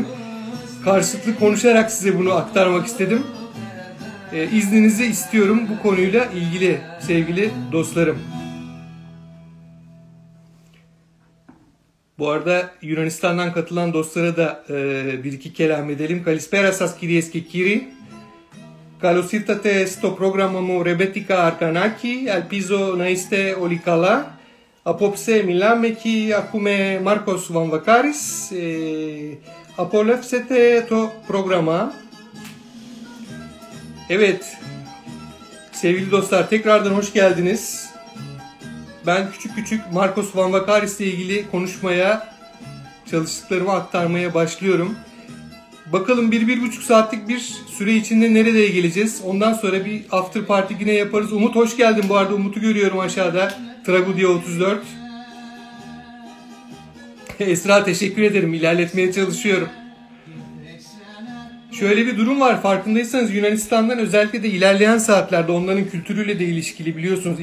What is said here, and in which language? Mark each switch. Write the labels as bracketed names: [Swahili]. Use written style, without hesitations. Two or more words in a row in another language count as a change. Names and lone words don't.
[Turkish] Karşılıklı konuşarak size bunu aktarmak istedim. İzninizi istiyorum bu konuyla ilgili sevgili dostlarım. Bu arada Yunanistan'dan katılan dostlara da bir iki kelam edelim. [Greek] Καλησπέρα σας κυρίες και κύριοι. Καλώς ήρθατε στο πρόγραμμα μου Ρεμπέτικα Αρκανάκη. Ελπίζω να είστε όλοι καλά. Απόψε μιλάμε και ακούμε Μάρκος Βαμβακάρης. Απολαύσετε το πρόγραμma. [Turkish] Evet, sevgili dostlar tekrardan hoş geldiniz. Ben küçük küçük Marcos Van Vakaris ile ilgili konuşmaya, çalıştıklarımı aktarmaya başlıyorum. Bakalım 1-1,5 saatlik bir süre içinde nereye geleceğiz? Ondan sonra bir after party yine yaparız. Umut hoş geldin bu arada. Umut'u görüyorum aşağıda. Tragudia 34. Esra teşekkür ederim. İlerletmeye çalışıyorum. Şöyle bir durum var. Farkındaysanız Yunanistan'dan özellikle de ilerleyen saatlerde onların kültürüyle de ilişkili biliyorsunuz.